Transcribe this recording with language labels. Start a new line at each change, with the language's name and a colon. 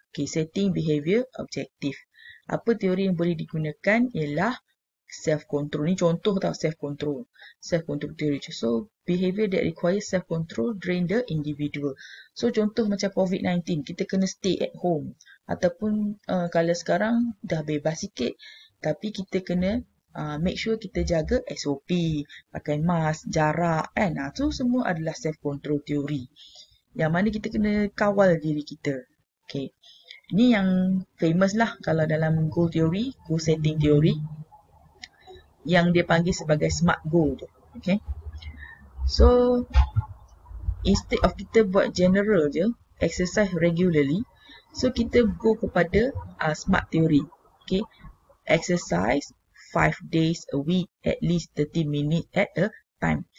English: Okay, setting behavior objective.
Malay: Apa teori yang boleh digunakan ialah self-control. Ni contoh tau self-control. Self-control theory.
English: So, behavior that requires self-control drain the individual.
Malay: So, contoh macam COVID-19. Kita kena
English: stay at home.
Malay: Ataupun kalau sekarang dah bebas sikit. Tapi kita kena
English: make sure
Malay: kita jaga SOP, pakai mask, jarak kan. Tu semua adalah self-control teori. Yang mana kita kena kawal diri kita. Okay. Ni yang famous lah kalau dalam goal theory, goal setting theory. Yang dia panggil sebagai SMART goal tu. Okay.
English: So, instead of
Malay: kita buat
English: general je, exercise regularly.
Malay: So, kita go kepada SMART theory. Okay.
English: Exercise 5 days a week, at least 30 minutes at a time.